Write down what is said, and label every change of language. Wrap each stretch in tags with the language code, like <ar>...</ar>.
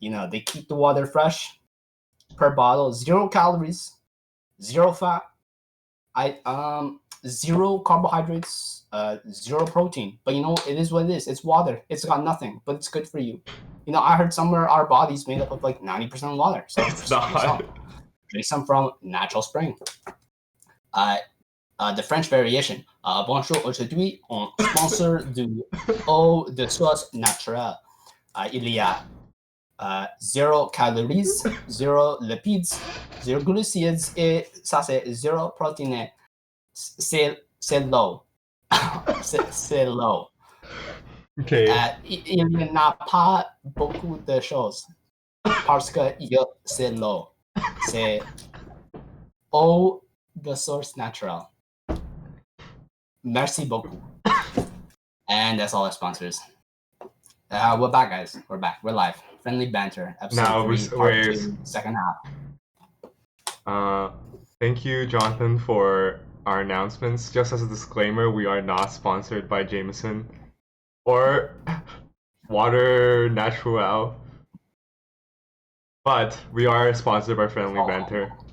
<en>They keep the water fresh per bottle, 0 calories, 0 fat, 0 carbohydrates, 0 protein. But it is what it is. It's water. It's got nothing, but it's good for you. I heard somewhere our body's made up of like 90% water. So drink some from Natural Spring. The French variation.</en> <fr>Bonjour, aujourd'hui, on sponsor du eau de source naturelle. Il y a 0 calories, 0 lipids, 0 glucides, et ça c'est 0 protéines. C'est low. c'est low.</fr> <en>Okay.</en> <fr>Il n'y en a pas beaucoup de choses parce que c'est low. C'est eau de source naturelle. Merci beaucoup.</fr> <en>And that's all our sponsors. We're back, guys. We're back. We're live. Friendly Banter, episode 3, part 2, second half. Thank you, Jonathan, for our announcements. Just as a disclaimer, we are not sponsored by Jameson or Water Natural, but we are sponsored by Friendly Banter.</en>